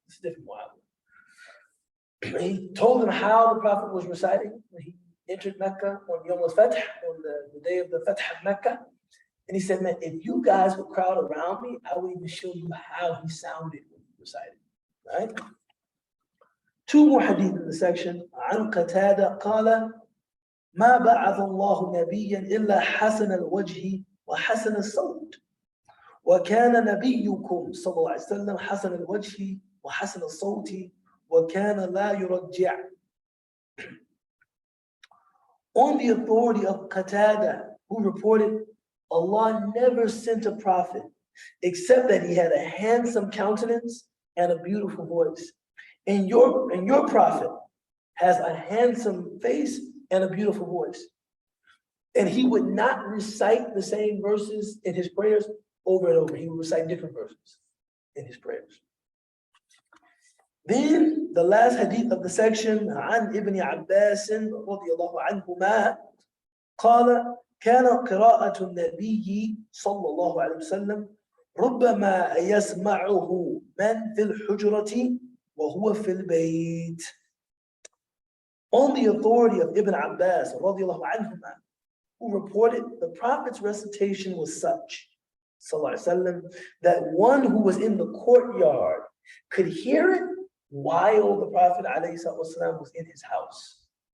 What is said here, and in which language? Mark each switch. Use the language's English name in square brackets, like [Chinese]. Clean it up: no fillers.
[English] It's a different Muawiyah. He told him how the Prophet was reciting when he entered Mecca on Yom al-Fath, on the day of the Fath of Mecca. And he said, man, if you guys would crowd around me, I would even show you how he sounded when he recited. Right? 2 more hadith in the section. [Arabic] عن قتادة قال ما بعث الله نبيا إلا حسن الوجه وحسن الصوت وكان نبيكم صلى الله عليه وسلم حسن الوجه وحسن الصوت وكان لا يرجع. [English] On the authority of Qatada, who reported, Allah never sent a prophet except that he had a handsome countenance and a beautiful voice. And your prophet has a handsome face and a beautiful voice. And he would not recite the same verses in his prayers over and over. He would recite different verses in his prayers. Then the last hadith of the section, [Arabic] عن ابن عباس رضي الله عنهما قال كان قراءة النبي صلى الله عليه وسلم ربما يسمعه من في الحجرة وهو في البيت. [English] On the authority of Ibn Abbas [Arabic] رضي الله عنهما, [English] who reported the Prophet's recitation was such, sallallahu alaihi wasallam, that one who was in the courtyard could hear it while the Prophet ﷺ was in his house.